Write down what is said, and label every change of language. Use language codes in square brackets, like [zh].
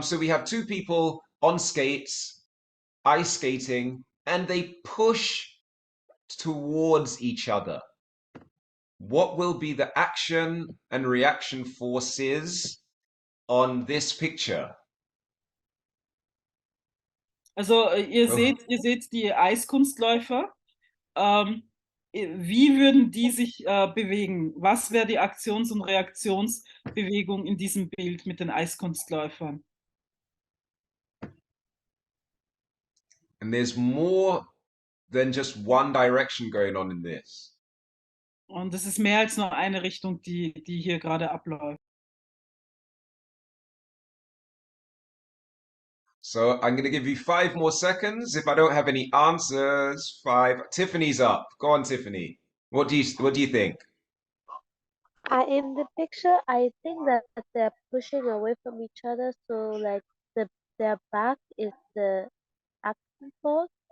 [en] So we have two people on skates, ice skating, and they push towards each other. What will be the action and reaction forces on this picture? [de] Also ihr seht die Eiskunstläufer. Wie würden die sich bewegen? Was wäre die Aktions- und Reaktionsbewegung in diesem Bild mit den Eiskunstläufern? [en] And there's more than just one direction going on in this. [de] Und es ist mehr als nur eine Richtung, die hier gerade abläuft. [en] So I'm going to give you 5 more seconds. If I don't have any answers, 5. Tiffany's up. Go on, Tiffany. What do you think? In the picture, I think that they're pushing away from each other, so like their back is the action force.